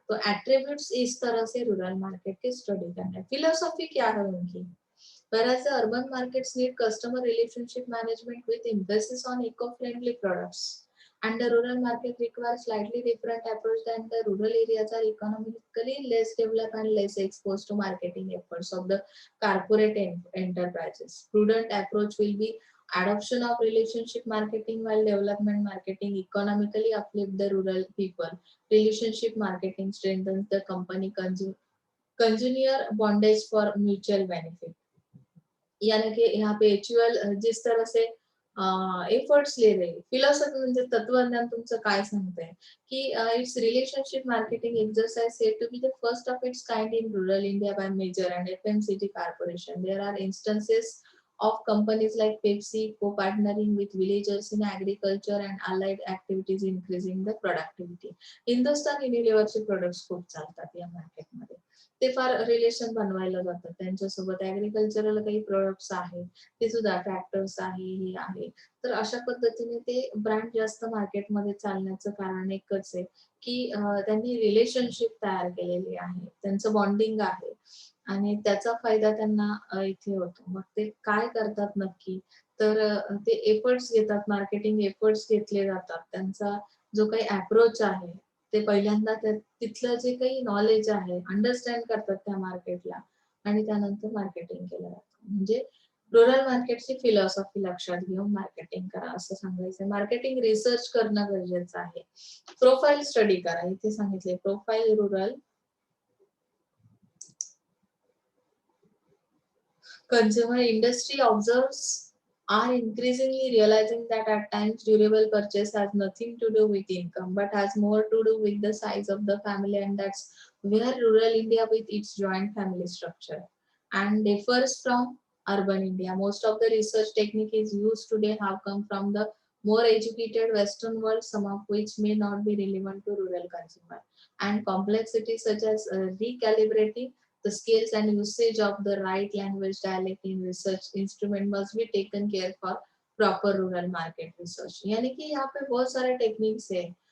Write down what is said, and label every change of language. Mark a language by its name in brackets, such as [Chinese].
[Hindi] तो एट्रीब्यूट्स इस तरह से रूरल मार्केट की स्टडी करना है। फिलोसॉफी क्या है उनकी, [English] whereas the urban markets need customer relationship management with emphasis on eco-friendly products, and the rural market requires slightly different approach than the rural areas are economically less developed and less exposed to marketing efforts of the corporate enterprises. Prudent approach will be adoption of relationship marketing while development marketing economically uplift the rural people. Relationship marketing strengthens the company consumer bondage for mutual benefit। [Hindi] यानी कि यहाँ पे HUL जिस तरह से efforts ले रहे, [Marathi] philosophy म्हणजे तत्वज्ञान तुमचं काय सांगतंय की [English] It's relationship marketing exercise said to be the first of its kind in rural India by major and FMCG corporation. There are instances of companies like Pepsi co-partnering with villagers in agriculture and allied activities increasing the productivity. [Marathi] Hindustan युनिलिव्हरचे products खूप चालतात या मार्केटमध्ये. ते फार relation बनवायला जातात त्यांच्यासोबत. Agricultural काही प्रोडक्ट्स आहेत ते सुद्धा, ट्रॅक्टर्स आहे, हे आहे. तर अशा पद्धतीने ते ब्रँड जास्त मार्केटमध्ये चालण्याचं कारण एकच आहे की त्यांनी रिलेशनशिप तयार केलेली आहे, त्यांचं बॉन्डिंग आहे आणि त्याचा फायदा त्यांना इथे होतो. मग ते काय करतात नक्की, तर ते एफर्ट्स घेतात, मार्केटिंग एफर्ट्स घेतले जातात. त्यांचा जो काही अप्रोच आहे ते पहिल्यांदा तिथलं जे काही नॉलेज आहे अंडरस्टँड करतात त्या मार्केटला आणि त्यानंतर मार्केटिंग केलं जातं. म्हणजे रुरल मार्केटची फिलॉसॉफी लक्षात घेऊन मार्केटिंग करा असं सांगायचं. मार्केटिंग रिसर्च करणं गरजेचं आहे. प्रोफाईल स्टडी करा. इथे सांगितले profile rural [English] consumer industry observes are increasingly realizing that at times durable purchase has nothing to do with income but has more to do with the size of the family, and that's where rural India with its joint family structure and differs from urban India. Most of the research technique is used today have come from the more educated western world, some of which may not be relevant to rural consumer, and complexities such as recalibrating the skills and usage of the right language dialect in research instrument must be taken care for proper rural market research. [Hindi] यानी कि यहाँ पे बहुत सारे techniques है.